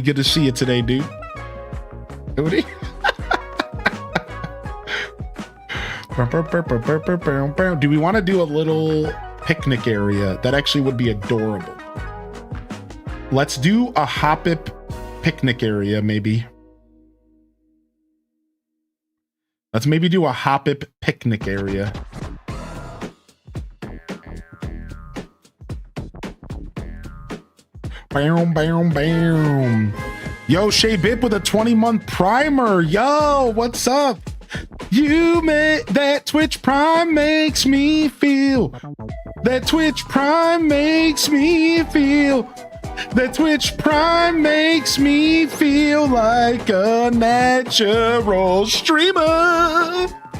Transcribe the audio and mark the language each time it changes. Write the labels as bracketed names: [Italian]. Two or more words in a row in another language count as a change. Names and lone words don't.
[English] Good to see you today, dude. Do we want to do a little picnic area? That actually would be adorable. Let's do a Hoppip picnic area, maybe. Let's maybe do a Hoppip picnic area. Bam, bam, bam. Yo, Shay Bip with a 20-month primer. Yo, what's up? You made that Twitch Prime makes me feel. That Twitch Prime makes me feel. That Twitch Prime makes me feel like a natural streamer.